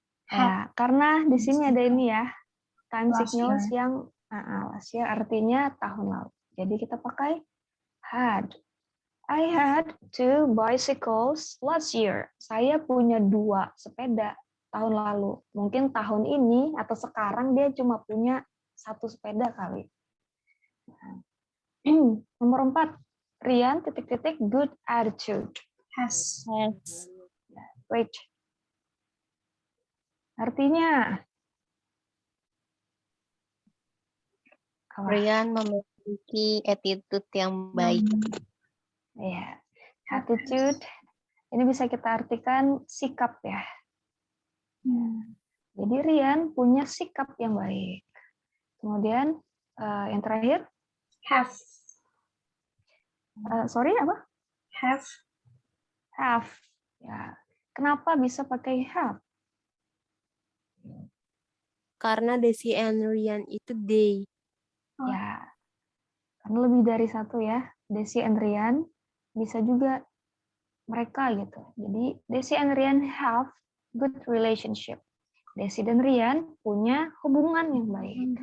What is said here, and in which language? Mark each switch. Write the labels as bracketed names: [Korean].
[Indonesian] Ya, karena di sini ada ini ya, time [English] Last [Indonesian] signals yang last year artinya tahun lalu. Jadi kita pakai had. [English] I had 2 bicycles last year. [Indonesian] Saya punya 2 sepeda tahun lalu. Mungkin tahun ini atau sekarang dia cuma punya 1 sepeda kali. Nomor 4. Rian, [English] good attitude. Has. Great. [Indonesian] Artinya, Rian memiliki attitude yang baik. ya, attitude. Ini bisa kita artikan sikap ya. Jadi Rian punya sikap yang baik. Kemudian yang terakhir, [English] Have. sorry [Indonesian] apa? [English] Have. [Indonesian] Have. Ya. Kenapa bisa pakai have? Karena Desi and Rian itu they. Ya. Karena lebih dari satu ya. Desi and Rian bisa juga mereka gitu. Jadi [English] Desi and Rian have good relationship. [Indonesian] Desi dan Rian punya hubungan yang baik.